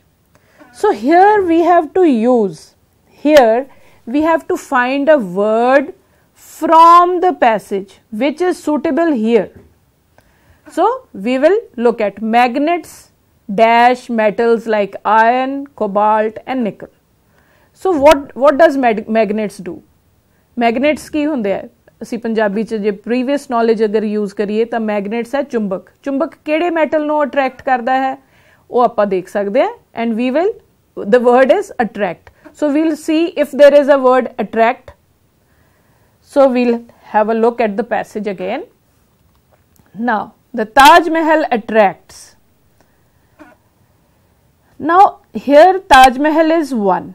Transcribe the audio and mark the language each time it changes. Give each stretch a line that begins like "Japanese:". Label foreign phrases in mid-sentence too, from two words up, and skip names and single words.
English: So here we have to use, we have to find a word from the passage which is suitable here. So we will look at magnets dash metals like iron, cobalt and nickel. So what does magnets do?
Punjabi: Magnets की ਹੁੰਦੇ ਆ, ਅਸੀਂ ਪੰਜਾਬੀ ਚ ਜੇ
English: previous knowledge
Punjabi: ਅਗਰ use ਕਰੀਏ ਤਾਂ magnets ਹੈ ਚੁੰਬਕ. ਚੁੰਬਕ ਕਿਹੜੇ metal ਨੂੰ attract ਕਰਦਾ ਹੈ ਉਹ ਆਪਾਂ ਦੇਖ ਸਕਦੇ ਹਾਂ,
English: and we will, the word is attract. So we'll see if there is a word attract. So we'll have a look at the passage again. Now the Taj Mahal attracts. Now here Taj Mahal is 1.